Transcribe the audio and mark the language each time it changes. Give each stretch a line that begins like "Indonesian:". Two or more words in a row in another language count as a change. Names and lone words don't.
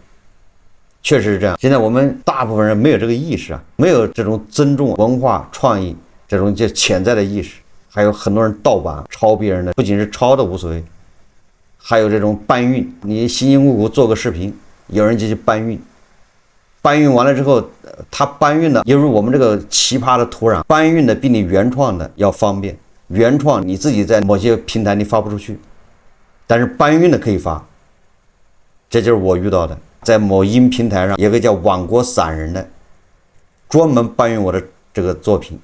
Chinese: 確實是這樣，現在我們大部分人沒有這個意識啊，沒有這種尊重文化創意這種就潛在的意識。還有很多人盜版抄別人的，不僅是抄的無所謂，還有這種搬運，你辛辛苦苦做個視頻，有人就去搬運，搬運完了之後，他搬運的由於我們這個奇葩的土壤，搬運的比你原創的要方便。原創你自己在某些平台你發不出去，但是搬運的可以发。這就是我遇到的，在某音平台上有個叫網國散人的， 專門搬運我的這個作品。